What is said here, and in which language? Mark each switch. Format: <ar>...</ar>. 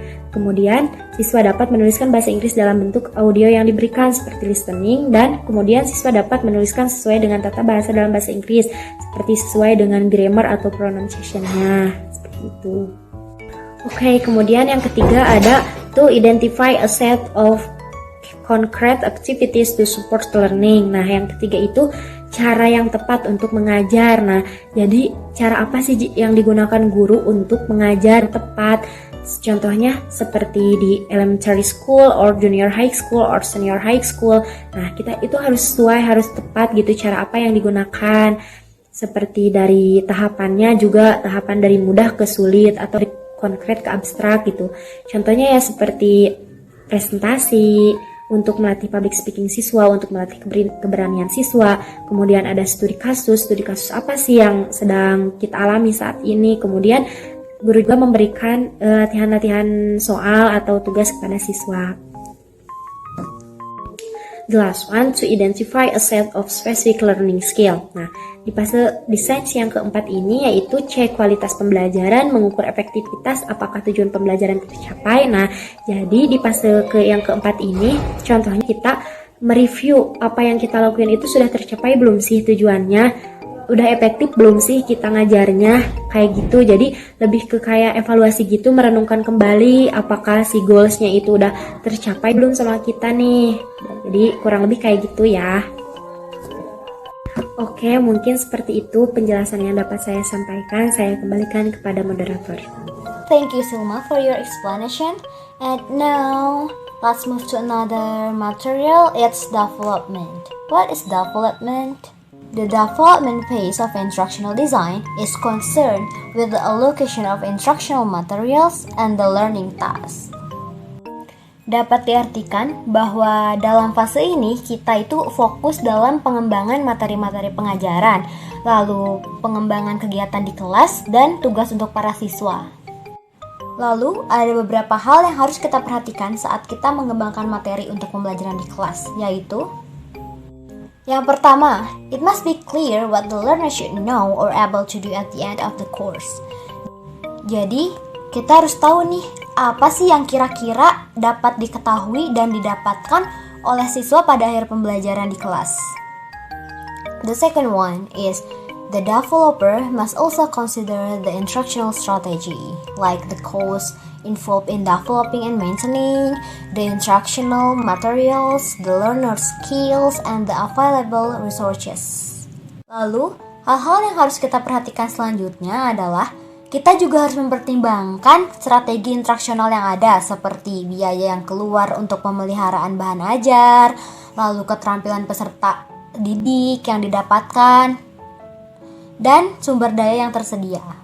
<id>Kemudian siswa dapat menuliskan bahasa Inggris dalam bentuk audio yang diberikan seperti listening, dan kemudian siswa dapat menuliskan sesuai dengan tata bahasa dalam bahasa Inggris seperti sesuai dengan grammar atau pronunciation-nya. Seperti itu. Oke, kemudian yang ketiga ada</id> <en>to identify a set of concrete activities to support learning.</en> <id>Nah, yang ketiga itu cara yang tepat untuk mengajar. Nah, jadi cara apa sih yang digunakan guru untuk mengajar tepat? Contohnya seperti di</id> <en>elementary school or junior high school or senior high school.</en> <id>Nah, kita itu harus sesuai, harus tepat gitu cara apa yang digunakan. Seperti dari tahapannya juga tahapan dari mudah ke sulit atau dari konkret ke abstrak gitu. Contohnya ya seperti presentasi, untuk melatih public speaking siswa, untuk melatih keberanian siswa. Kemudian ada studi kasus apa sih yang sedang kita alami saat ini. Kemudian guru juga memberikan latihan-latihan soal atau tugas kepada siswa.</id> <en>The last one, to identify a set of specific learning skill.</en> <id>Nah, di fase desain yang keempat ini yaitu cek kualitas pembelajaran, mengukur efektivitas, apakah tujuan pembelajaran tercapai. Nah, jadi di fase yang keempat ini, contohnya kita mereview apa yang kita lakukan itu sudah tercapai belum sih tujuannya. udah efektif belum sih kita ngajarnya, kayak gitu. Jadi lebih ke kayak evaluasi gitu, merenungkan kembali apakah si goalsnya itu udah tercapai belum sama kita nih. Jadi kurang lebih kayak gitu ya. Oke, mungkin seperti itu penjelasan yang dapat saya sampaikan. Saya kembalikan kepada moderator.</id> <en>Thank you Silma for your explanation. And now, let's move to another material. It's development. What is development? The development phase of instructional design is concerned with the allocation of instructional materials and the learning tasks.</en> <id>Dapat diartikan bahwa dalam fase ini kita itu fokus dalam pengembangan materi-materi pengajaran, lalu pengembangan kegiatan di kelas dan tugas untuk para siswa. Lalu ada beberapa hal yang harus kita perhatikan saat kita mengembangkan materi untuk pembelajaran di kelas, yaitu yang pertama,</id> <en>it must be clear what the learner should know or able to do at the end of the course.</en> <id>Jadi, kita harus tahu nih, apa sih yang kira-kira dapat diketahui dan didapatkan oleh siswa pada akhir pembelajaran di kelas.</id> <en>The second one is, the developer must also consider the instructional strategy, like the cost involved in developing and maintaining the instructional materials, the learner skills, and the available resources.</en> <id>Lalu, hal-hal yang harus kita perhatikan selanjutnya adalah kita juga harus mempertimbangkan strategi instruksional yang ada, seperti biaya yang keluar untuk pemeliharaan bahan ajar, lalu keterampilan peserta didik yang didapatkan, dan sumber daya yang tersedia.</id>